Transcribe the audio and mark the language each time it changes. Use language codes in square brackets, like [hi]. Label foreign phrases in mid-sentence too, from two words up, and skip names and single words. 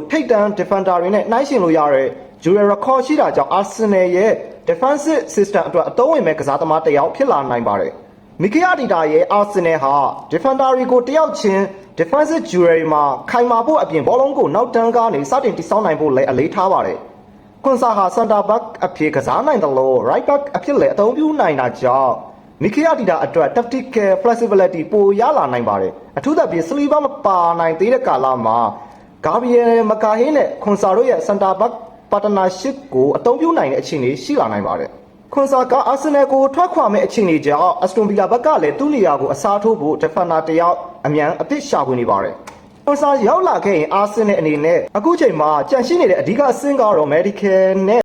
[my] ထိပ်တန်း defender တွေနဲ့နှိုင်းယှဉ်လို့ရတဲ့ [en] dual record [my] ရှိတာကြောင့် Arsenal ရဲ့ [en] defensive system [my] အတွက်အသုံးဝင်မဲ့ကစားသမားတစ်ယောက်ဖြစ်လာနိုင်ပါတယ်။ Mikel Arteta ရဲ့ Arsenal ဟာ defender တွေကိုတယောက်ချင်း defensive duel မှာခိုင်မာဖို့အပြင်ဘောလုံးကိုနောက်တန်းကနေစတင်တည်ဆောက်နိုင်ဖို့လည်းအလေးထားပါတယ်။ခွန်ဆာဟာ [en] center back [my] အဖြစ်ကစားနိုင်တယ် လို့ [en] right back [my] အဖြစ်လည်းအသုံးပြုနိုင်တာကြောင့်မီကေအာဒီတာအတွက် [en] tactical flexibility [my] ပိုရလာနိုင်ပါတယ်အထူးသဖြင့်စလီဗာမပါနိုင်သေးတဲ့ကာလမှာဂါဘရီယယ်မကာဟေးနဲ့ခွန်ဆာတို့ရဲ့ [en] center back partnership [my] ကိုအသုံးပြုနိုင်တဲ့အခြေအနေရှိလာနိုင်ပါတယ်ခွန်ဆာကအာဆင်နယ်ကိုထွက်ခွာမဲ့အခြေအနေကြောင့်အက်စတွန်ဗီလာဘက်ကလည်းသူ့နေရာကိုအစားထိုးဖို့ defender တယောက်အမြန်အသစ်ရှာဖွေနေပါတယ်ခွန်ဆာရောက်လာခဲ့ရင်အာဆင်နယ်အနေနဲ့အခုချိန်မှာကြန့်ရှိနေတဲ့အဓိကအဆင့်ကတော့ medical နဲ့